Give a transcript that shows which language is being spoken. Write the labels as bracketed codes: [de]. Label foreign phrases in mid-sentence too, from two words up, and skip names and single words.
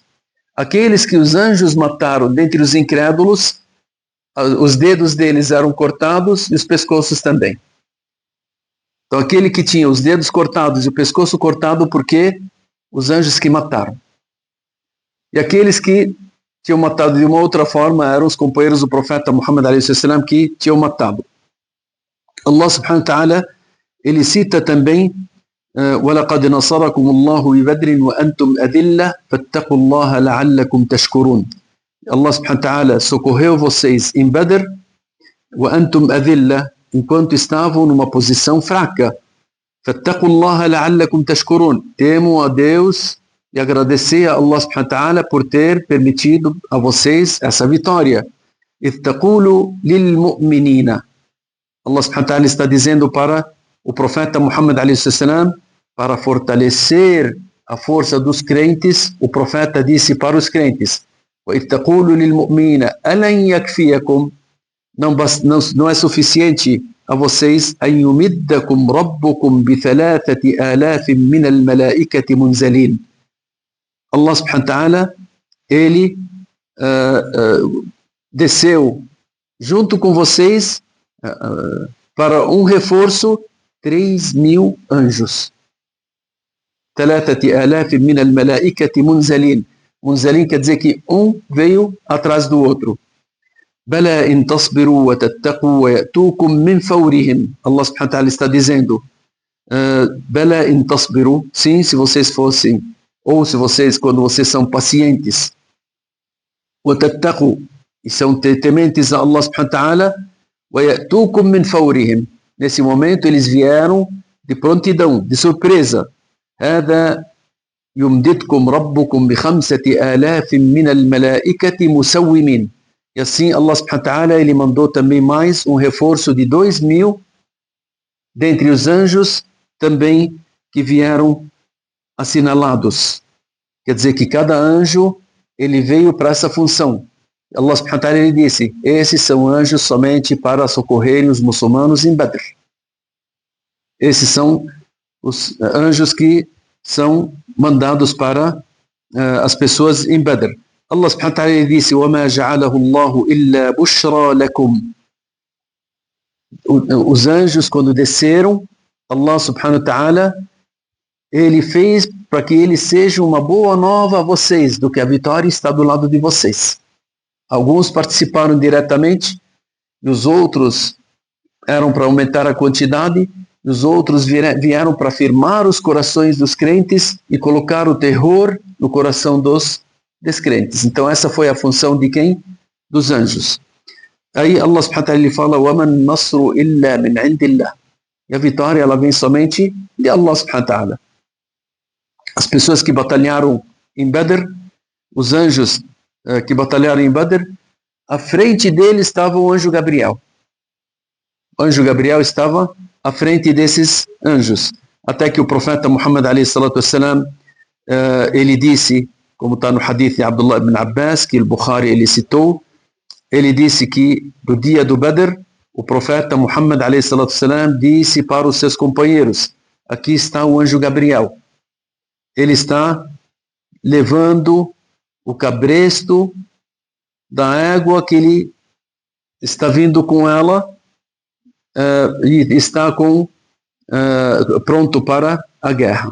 [pt] Aqueles que os anjos mataram dentre os incrédulos, os dedos deles eram cortados e os pescoços também. Então aquele que tinha os dedos cortados e o pescoço cortado, porque os anjos que mataram. E aqueles que tinham matado de uma outra forma eram os companheiros do profeta Muhammad a.s. que tinham matado. [ar] الله سبحانه وتعالى [pt] ele cita também [ar] وَلَقَدْ نَصَرَكُمُ اللَّهُ بِبَدْرٍ وَأَنْتُمْ أَذِلَّةٌ فَاتَّقُوا اللَّهَ لَعَلَّكُمْ تَشْكُرُونَ. الله سبحانه وتعالى [pt] socorreu vocês em Badr, [ar] وَأَنْتُمْ أَذِلَّةٌ, [pt] enquanto estavam numa posição fraca. [ar] فَاتَّقُوا اللَّهَ لَعَلَّكُمْ تَشْكُرُونَ. [pt] Temam a Deus e agradecer a [ar] الله سبحانه وتعالى [pt] por ter permitido a vocês essa vitória. [ar] إِذْ تَقُولُ لِلْمُؤْمِنِينَ. الله سبحانه وتعالى [pt] está dizendo para o profeta Muhammad a.s. para fortalecer a força dos crentes, o profeta disse para os crentes, [ar] وَإِذْ تَقُولُ لِلْمُؤْمِنِينَ أَلَنْ يَكْفِيَكُمْ. [pt] Não é suficiente a vocês [ar] أَنْ يُمِدَّكُمْ رَبُّكُمْ بِثَلَاثَةِ آلَافٍ مِنَ الْمَلَائِكَةِ مُنْزَلِينَ. الله سبحانه وتعالى, [pt] ele desceu junto com vocês para um reforço 3.000 anjos. [ar] ثلاثة آلاف من الملائكة منزلين. [pt] Munzalin quer dizer que um veio atrás do outro. [ar] بلى إن تصبروا وتتقوا ويأتوكم من فورهم. الله سبحانه وتعالى [pt] está dizendo, [ar] بلى إن تصبروا, [pt] sim, se vocês fossem, ou se vocês, quando vocês são pacientes, وتتقوا, e são tementes a [ar] الله سبحانه وتعالى, ويأتوكم من فورهم. [pt] Nesse momento eles vieram de prontidão, de surpresa. [ar] هذا يمددكم ربكم بخمسة آلاف من الملائكة مسومين. [pt] E assim [ar] الله سبحانه وتعالى [pt] ele mandou também mais um reforço de 2.000 dentre os anjos também que vieram assinalados. Quer dizer que cada anjo ele veio para essa função. [ar] الله سبحانه وتعالى [pt] ele disse, esses são anjos somente para socorrerem os muçulmanos em Badr. Esses são os anjos que são mandados para as pessoas em Badr. [ar] الله سبحانه وتعالى disse, وَمَا جَعَلَهُ اللَّهُ إِلَّا بُشْرَى لَكُمْ. [pt] Os anjos, quando desceram, [ar] الله سبحانه وتعالى, [pt] ele fez para que eles sejam uma boa nova a vocês, do que a vitória está do lado de vocês. Alguns participaram diretamente, e os outros eram para aumentar a quantidade, e os outros vieram para firmar os corações dos crentes e colocar o terror no coração dos descrentes. Então essa foi a função de quem? Dos anjos. Aí [ar] الله سبحانه وتعالى fala, وَمَا النَّصْرُ إِلَّا مِنْ عِنْدِ اللَّهِ. [pt] E a vitória ela vem somente de [ar] الله سبحانه وتعالى. [pt] As pessoas que batalharam em Badr, os anjos que batalharam em Badr, à frente deles estava o anjo Gabriel. O anjo Gabriel estava à frente desses anjos. Até que o profeta Muhammad [ar] عليه الصلاة والسلام, [pt] ele disse, como está no hadith de Abdullah ibn Abbas, que o Bukhari ele citou, ele disse que no dia do Badr, o profeta Muhammad [ar] عليه الصلاة والسلام [pt] disse para os seus companheiros, aqui está o anjo Gabriel. Ele está levando o cabresto da égua que ele está vindo com ela e está pronto para a guerra.